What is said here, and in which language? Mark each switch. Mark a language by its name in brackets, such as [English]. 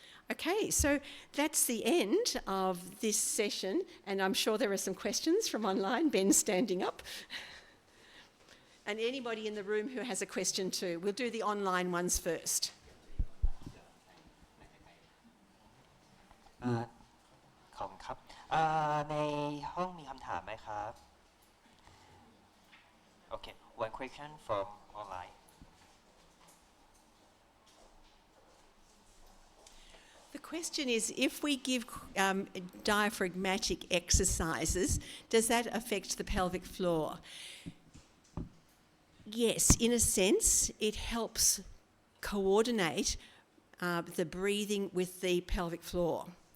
[English] Okay, so that's the end of this session and I'm sure there are some questions from online. Ben's standing up. And anybody in the room who has a question too. We'll do the online ones first. [Thai] ขอบคุณครับในห้องมีคำถามไหมครับ [English] Okay, one question from online. The question is, if we give diaphragmatic exercises, does that affect the pelvic floor? Yes, in a sense, it helps coordinate the breathing with the pelvic floor.